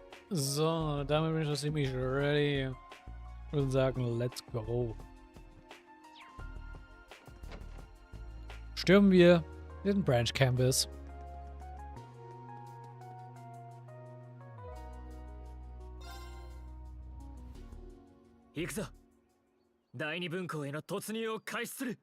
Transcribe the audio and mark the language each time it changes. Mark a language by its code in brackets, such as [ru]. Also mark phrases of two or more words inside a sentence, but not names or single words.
[de] So, damit bin ich das ziemlich ready. Ich würde sagen, [en] let's go. [de] Stürmen wir den [en] Branch Campus. [ja] 行くぞ。第二分校への突入を開始する。